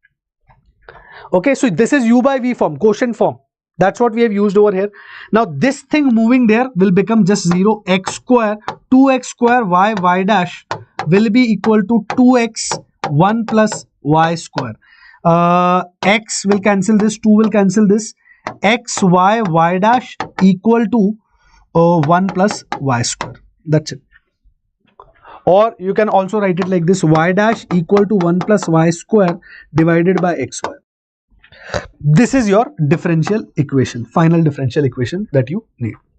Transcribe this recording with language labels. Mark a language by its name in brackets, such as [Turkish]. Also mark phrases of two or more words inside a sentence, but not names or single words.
[English] Okay, so this is u by v form, quotient form. That's what we have used over here. Now this thing moving there will become just 0. X square, 2x square y y dash will be equal to 2x 1 plus y square. X will cancel this, 2 will cancel this. X y y dash equal to 1 plus y square. That's it. Or you can also write it like this, y dash equal to 1 plus y square divided by xy. This is your differential equation, final differential equation that you need.